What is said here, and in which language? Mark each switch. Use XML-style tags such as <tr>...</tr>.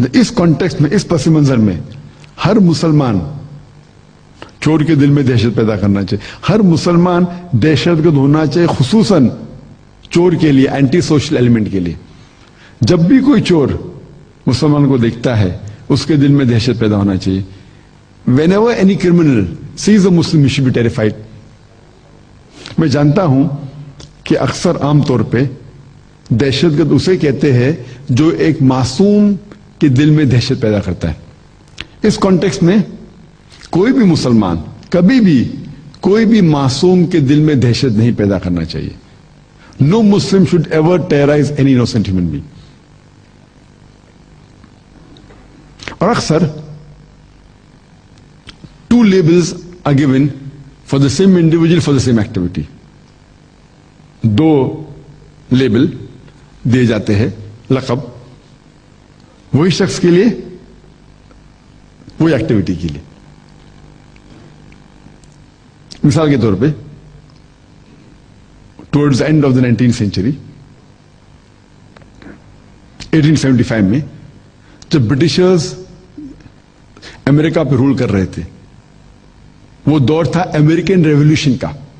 <hi>इस कॉन्टेक्स्ट में, इस पस मंजर में हर मुसलमान चोर के दिल में दहशत पैदा करना चाहिए। हर मुसलमान दहशतगर्द होना चाहिए, खुसूसन चोर के लिए, एंटी सोशल एलिमेंट के लिए। जब भी कोई चोर मुसलमान को देखता है उसके दिल में दहशत पैदा होना चाहिए।</hi> <en>Whenever any criminal sees a Muslim, he should be terrified.</en> <hi>मैं जानता हूं कि अक्सर आमतौर पे दहशतगर्द उसे कहते हैं जो एक मासूम के दिल में दहशत पैदा करता है। इस कॉन्टेक्स्ट में कोई भी मुसलमान कभी भी कोई भी मासूम के दिल में दहशत नहीं पैदा करना चाहिए।</hi> <en>No Muslim should ever terrorize any innocent human being.</en> <hi>और अक्सर</hi> <en>two labels are given for the same individual for the same activity.</en> <hi>दो लेबल दिए जाते हैं, लक़ब, वही शख्स के लिए, वही एक्टिविटी के लिए। मिसाल के तौर पे,</hi> <en>towards the end of the 19th century,</en> <hi>1875 में जब ब्रिटिशर्स अमेरिका पे रूल कर रहे थे, वो दौर था अमेरिकन रेवोल्यूशन का।</hi>